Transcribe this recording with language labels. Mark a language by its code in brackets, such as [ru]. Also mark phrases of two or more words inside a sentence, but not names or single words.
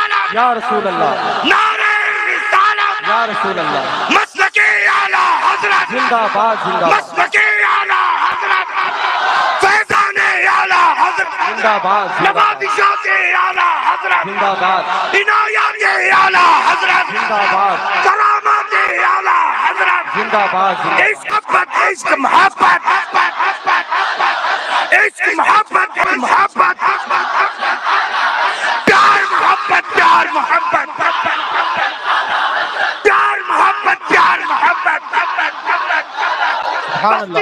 [ar] یا رسول اللہ، [ur] نعرہ رسالت، [ar] یا رسول اللہ، [ur] مسلک اعلیٰ حضرت، زندہ باد زندہ باد، مسلک اعلیٰ حضرت، فیضان اعلیٰ حضرت، زندہ باد زندہ باد، نوازشات اعلیٰ حضرت، زندہ باد عنایات اعلیٰ حضرت، زندہ باد، کرامات اعلیٰ حضرت، زندہ باد زندہ باد، عشق عشق محبت، عشق محبت، محبت، پیار محبت، پیار محبت، پیار محبت، پیار محبت، [ar] سبحان اللہ،